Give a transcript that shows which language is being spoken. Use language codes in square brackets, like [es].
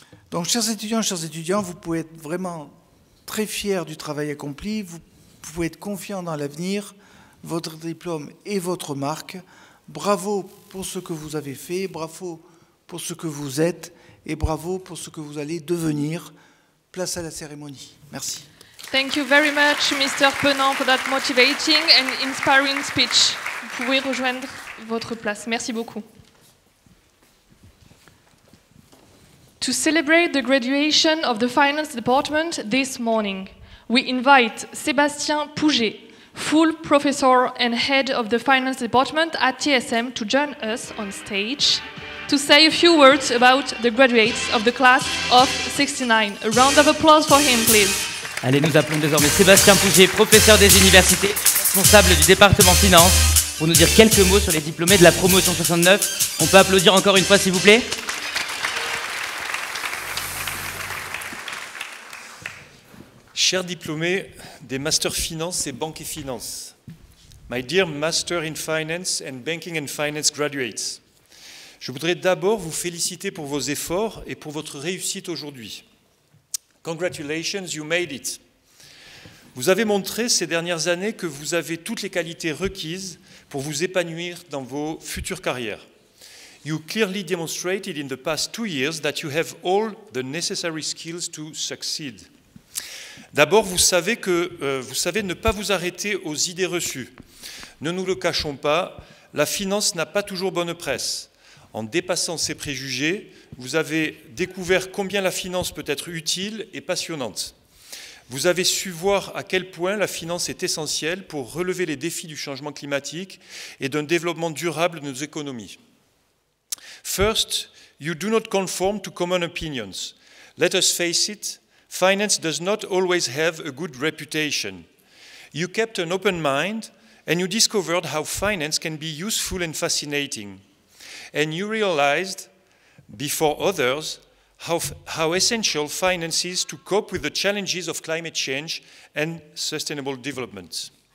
[fr] Donc, chers étudiants, vous pouvez être vraiment très fiers du travail accompli, vous pouvez être confiants dans l'avenir, votre diplôme et votre marque. Bravo pour ce que vous avez fait, bravo pour ce que vous êtes et bravo pour ce que vous allez devenir. Place à la cérémonie. Merci. [en] Thank you very much, Mr. Penant, for that motivating and inspiring speech. [fr] Vous pouvez rejoindre votre place. Merci beaucoup. [en] To celebrate the graduation of the finance department this morning, we invite Sébastien Pouget, full professor and head of the finance department at TSM, to join us on stage to say a few words about the graduates of the class of 69. A round of applause for him, please. [fr] Allez, nous appelons désormais Sébastien Pouget, professeur des universités, responsable du département finance, pour nous dire quelques mots sur les diplômés de la promotion 69. On peut applaudir encore une fois, s'il vous plaît? Chers diplômés des Masters Finance et Banque et Finance, [en] my dear Master in Finance and Banking and Finance graduates, [fr] je voudrais d'abord vous féliciter pour vos efforts et pour votre réussite aujourd'hui. [en] Congratulations, you made it. [fr] Vous avez montré ces dernières années que vous avez toutes les qualités requises pour vous épanouir dans vos futures carrières. [en] You clearly demonstrated in the past 2 years that you have all the necessary skills to succeed. [fr] D'abord, vous savez ne pas vous arrêter aux idées reçues. Ne nous le cachons pas, la finance n'a pas toujours bonne presse. En dépassant ces préjugés, vous avez découvert combien la finance peut être utile et passionnante. Vous avez su voir à quel point la finance est essentielle pour relever les défis du changement climatique et d'un développement durable de nos économies. [en] First, you do not conform to common opinions. Let us face it, finance does not always have a good reputation. You kept an open mind and you discovered how finance can be useful and fascinating. And you realized, before others, how essential finance is to cope with the challenges of climate change and sustainable development.